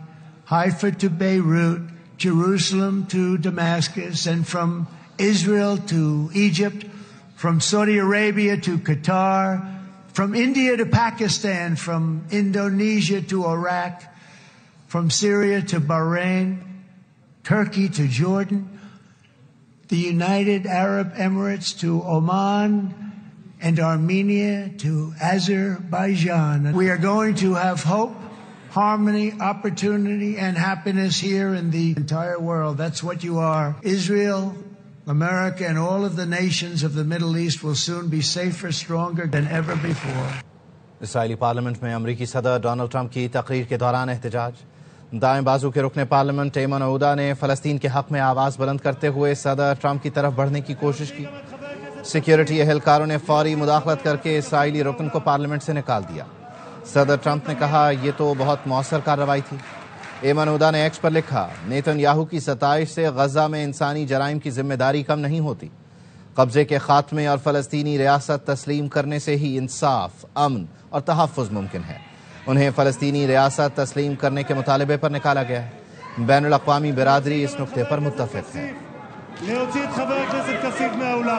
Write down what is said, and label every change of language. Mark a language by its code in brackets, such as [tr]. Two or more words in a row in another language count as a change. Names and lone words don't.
[en] Haifa to Beirut, Jerusalem to Damascus, and from Israel to Egypt, from Saudi Arabia to Qatar, from India to Pakistan, from Indonesia to Iraq, from Syria to Bahrain, Turkey to Jordan, the United Arab Emirates to Oman, and Armenia to Azerbaijan. We are going to have hope, harmony, opportunity, and happiness here in the entire world. That's what you are. Israel, America, and all of the nations of the Middle East will soon be safer, stronger than ever before. [ur] اسرائیلی پارلیمنٹ میں امریکی صدر ڈونلڈ ٹرمپ کی تقریر کے دوران احتجاج. دائیں بازو کے رکن پارلیمنٹ ایمن عودہ نے فلسطین کے حق میں آواز بلند کرتے ہوئے صدر ٹرمپ کی طرف بڑھنے کی کوشش کی. سیکیورٹی اہلکاروں نے فوری مداخلت کرکے اسرائیلی رکن کو پارلیمنٹ سے نکال دیا. صدر ٹرمپ نے کہا، یہ تو بہت مؤثر کارروائی تھی. ایمن عودہ نے ایکس پر لکھا، نیتن یاہو کی ستائش سے غزہ میں انسانی جرائم کی ذمہ داری کم نہیں ہوتی. قبضے کے خاتمے اور فلسطینی ریاست تسلیم کرنے سے ہی انصاف، امن اور تحفظ ممکن ہے. انہیں فلسطینی ریاست تسلیم کرنے کے مطالبے پر نکالا گیا ہے. بین الاقوامی برادری اس نکتے پر متفق ہے. [he] להוציא את חבר הכנסת כסיף מהאולם.